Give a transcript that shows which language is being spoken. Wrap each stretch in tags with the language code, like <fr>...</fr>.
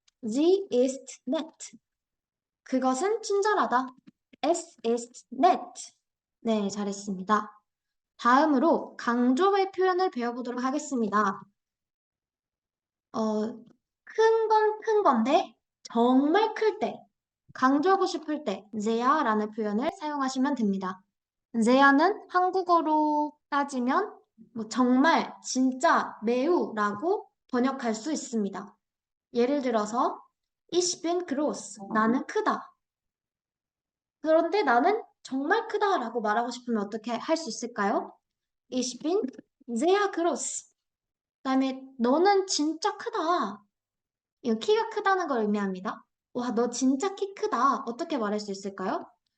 <de>Sie ist nett.</de> <ko>그것은 친절하다.</ko> <de>Es ist nett.</de> <ko>네, 잘했습니다. 다음으로 강조의 표현을 배워보도록 하겠습니다. 큰 건 큰 건데 정말 클 때, 강조하고 싶을 때 제야라는 표현을 사용하시면 됩니다. 제야는 한국어로 따지면 뭐 정말, 진짜, 매우라고 번역할 수 있습니다. 예를 들어서</ko> <de>Ich bin groß.</de> <ko>나는 크다. 그런데 나는 정말 크다라고 말하고 싶으면 어떻게 할 수 있을까요?</ko> <de>Ich bin sehr groß.</de> <ko>그다음에 너는 진짜 크다. 이거 키가 크다는 걸 의미합니다. 와, 너 진짜 키 크다. 어떻게 말할 수 있을까요?</ko>